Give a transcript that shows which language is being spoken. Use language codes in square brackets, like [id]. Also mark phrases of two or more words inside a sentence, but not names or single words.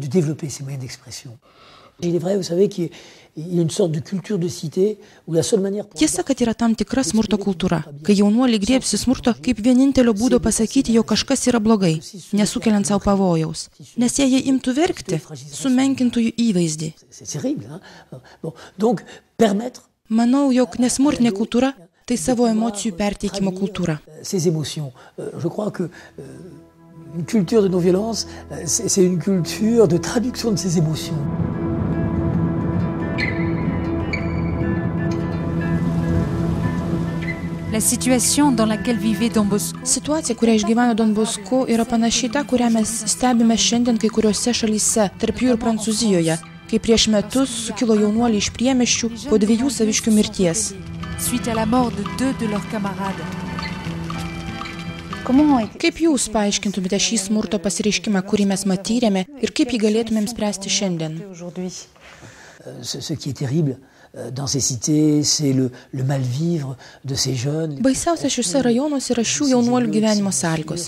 [lt] Tiesa, kad yra tam tikra smurto kultūra, kai jaunuoliai griebsi smurto kaip vienintelio būdo pasakyti, jog kažkas yra blogai, nesukeliant savo pavojaus. Nes jei jie imtų verkti, sumenkintų jų įvaizdį. Manau, jog nesmurtinė kultūra tai savo emocijų perteikimo kultūra. [fr] Une culture de non-violence, c'est une culture de traduction de ces émotions. La situation dans laquelle vivait Don Bosco. [lt] Situacija, kurią išgyveno Don Bosco, yra panašiai ta, kurią mes stebime šiandien kai kuriuose šalyse, tarp jų ir Prancūzijoje, kai prieš metus sukilo jaunuoliai iš priemiesčių po 2 saviškių mirties. [fr] Suite à la mort de 2 de leurs camarades. [lt] Kaip jūs paaiškintumėte šį smurto pasireiškimą, kurį mes matyrėme ir kaip jį galėtumėm spręsti šiandien? Baisiausia šiuose rajonuose yra šių jaunuolių gyvenimo sąlygos.